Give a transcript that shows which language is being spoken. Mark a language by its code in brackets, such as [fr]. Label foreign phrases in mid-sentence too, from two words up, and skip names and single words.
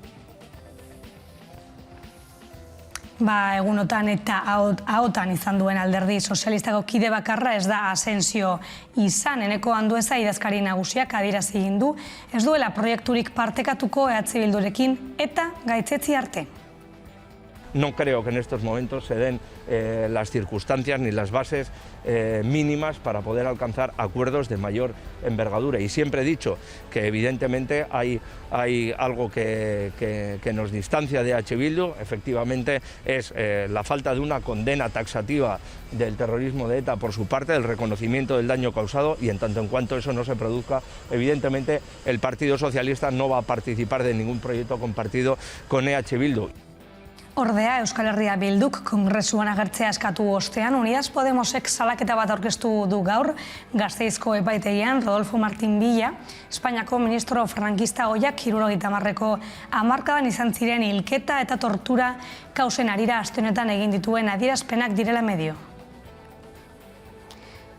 [eu] Egunotan eta ahotan izan duen alderdi sozialistako kide bakarra ez da Asensio izan. Eneko Andueza idazkari nagusiak adierazi egin du, ez duela proiekturik partekatuko EH Bildurekin eta gaitzetsi arte. [es] No creo que en estos momentos se den las circunstancias ni las bases mínimas para poder alcanzar acuerdos de mayor envergadura. Y siempre he dicho que evidentemente hay algo que nos distancia de EH Bildu, efectivamente es la falta de una condena taxativa del terrorismo de ETA por su parte, del reconocimiento del daño causado, y en tanto en cuanto eso no se produzca, evidentemente el Partido Socialista no va a participar de ningún proyecto compartido con EH Bildu. [eu] Ordea, Euskal Herria Bilduk kongresuan agertzea eskatu ostean, Unidas Podemosek salaketa bat aurkeztu du gaur, Gasteizko epaitegian Rodolfo Martín Villa, Espainiako ministro frankista ohiak 70ko hamarkadan izan ziren hilketa eta tortura kausen harira aste honetan egin dituen adierazpenak direla medio.